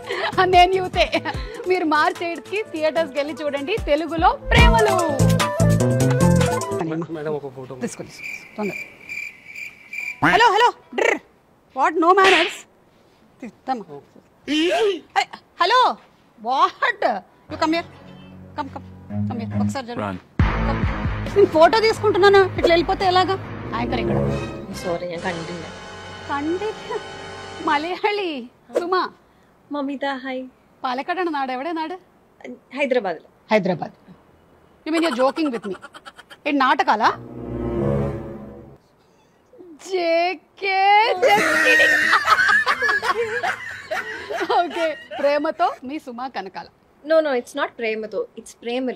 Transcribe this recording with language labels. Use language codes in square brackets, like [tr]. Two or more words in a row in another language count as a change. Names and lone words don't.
[te] నేను యూతే. మీరు మార్చ్ 8కి థియేటర్స్ కి వెళ్ళి చూడండి తెలుగులో ప్రేమలు. మేడం ఒక ఫోటో తీసుకోండి తొందర. హలో హలో డ్ర్ [en] what no manners. hello what you come here come come come here [te] ఒకసారి జరుగు. నేను ఫోటో తీసుకుంటున్నాను, ఇట్లా వెళ్ళిపోతే ఎలాగా? యాంకర్ ఇక్కడ. [ml] സോറി ഞാൻ കണ്ടില്ല. കണ്ടില്ല. മലയാളി സുമ മമിത ഹായ്. പാലക്കാടാണ് നാട്. എവിടെ നാട്? ഹൈദരാബാദിൽ. [te] హైదరాబాద్. [en] you mean you're joking with me? [te] ఇది నాటకాలా? [en] JK okay. [te] ప్రేమతో మీ సుమా కనకాల. [en] no no it's not Prematho, it's Premalu.